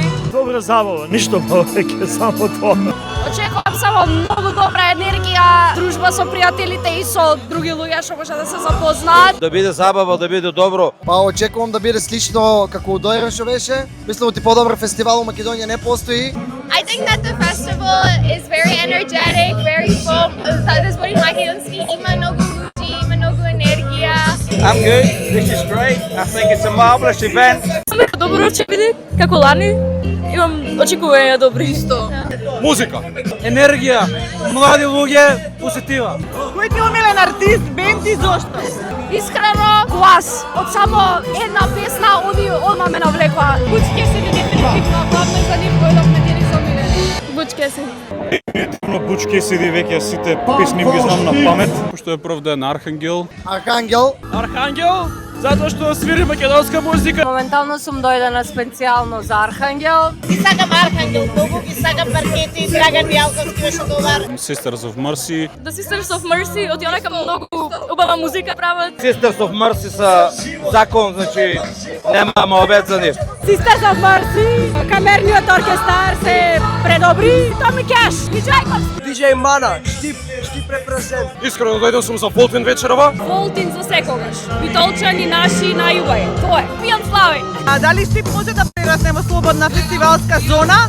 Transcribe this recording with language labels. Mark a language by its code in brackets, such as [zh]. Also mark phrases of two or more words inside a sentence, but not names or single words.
[mk] Добра забава, ништо повеќе, само тоа. Очекувам само многу добра енергија, дружба со пријателите и со други луѓе што може да се запознаат. Да биде забава, да биде добро. Па очекувам да биде слично како у Дојран што беше. Мислам ти подобар фестивал у Македонија не постои. [en] I think that the festival is very energetic, very full. [mk] За збори македонски има многу луѓе, има многу енергија. [en] I'm good. This is great. I think it's a marvelous event. [mk] Добро ќе биде, како лани. Имам очекувања добри исто. Музика, енергија, млади луѓе, позитива. Кој ти омилен артист, бенд и зошто? Искрено, глас. Од само една песна, они одма ме навлекоа. Бучке се ви дефинитивно, главно за нив кој да ме са омилени. Бучке се. Дефинитивно Буч Кесиди веќе сите песни ги знам на памет. Што е прв ден Архангел. Архангел. Архангел, затоа што свири македонска музика. Моментално сум дојдена специјално за Архангел. Ги сакам Архангел, многу ги сакам Паркети, Драган Мијалковски беше добар. Sisters of Mercy. The Sisters of Mercy, од онака многу убава музика прават. Sisters of Mercy са закон, значи немаме обед за нив. Sisters of Mercy, камерниот оркестар се предобри. Томи Кеш, Мијајковски. DJ Mana, Штип репрезент. Искрено дојдов сум за Фолтин вечерова. Волтин за секогаш. Битолчани наши најубави. Тоа е. Пијан слави. А дали Штип може да прерасне во слободна фестивалска зона?